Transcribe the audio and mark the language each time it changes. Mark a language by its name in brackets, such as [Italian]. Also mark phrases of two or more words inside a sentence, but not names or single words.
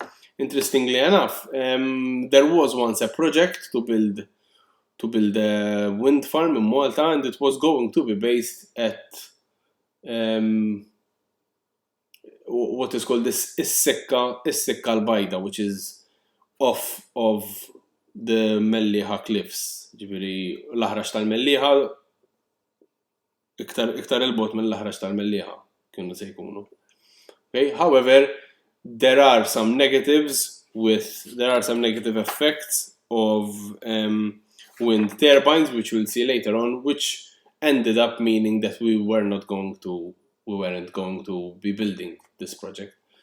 [English] Interestingly enough, there was once a project to build a wind farm in Malta, and it was going to be based at what is called this Is-Sikka al-Bajda, which is off of the Melliħa Cliffs. [Maltese] Ġifieri l-aħrax tal-Melliħa iktar il-bot mill-aħrax tal-Melliħa kienu se jkunu. [English] Okay? However, there are some negative effects of wind turbines, which we'll see later on, which ended up meaning that we weren't going to be building this project.